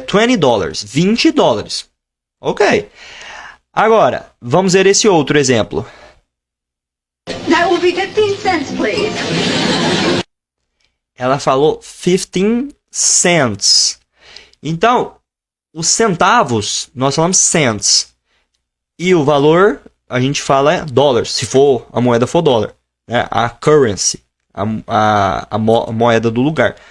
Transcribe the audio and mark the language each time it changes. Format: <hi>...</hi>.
<pt>$20, $20. Ok. Agora, vamos ver esse outro exemplo.</pt> <en>That will be 15 cents, please.</en> <pt>Ela falou 15 cents. Então, os centavos, nós falamos cents. E o valor, a gente fala dólares, se for a moeda for dólar. Né? A currency, a moeda do lugar.</pt>